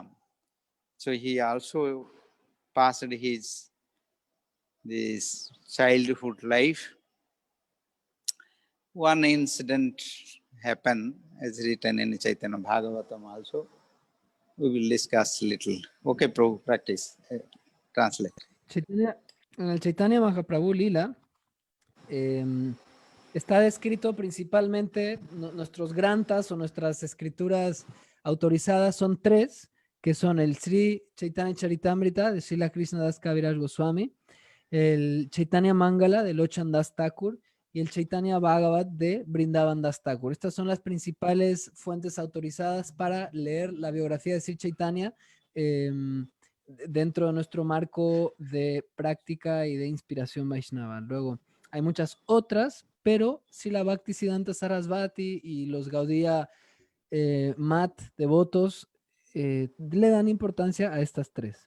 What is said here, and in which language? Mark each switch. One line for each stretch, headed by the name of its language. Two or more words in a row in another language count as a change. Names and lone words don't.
English: So he also passed this childhood life. One incident happened, as written in Chaitanya Bhagavatam also. We will discuss little. Okay, Prabhu, practice. Translate.
Spanish: En el Chaitanya Mahaprabhu Lila está descrito principalmente, nuestros grantas o nuestras escrituras autorizadas son tres, que son el Sri Caitanya Caritamrta de Srila Krishna Das Kaviraj Goswami, el Chaitanya Mangala de Lochan Das Thakur y el Chaitanya Bhagavat de Vrindavan Das Thakur. Estas son las principales fuentes autorizadas para leer la biografía de Sri Chaitanya dentro de nuestro marco de práctica y de inspiración Vaishnava. Luego, hay muchas otras, pero si la Bhaktisiddhanta Sarasvati y los Gaudiya Mat devotos le dan importancia a estas tres.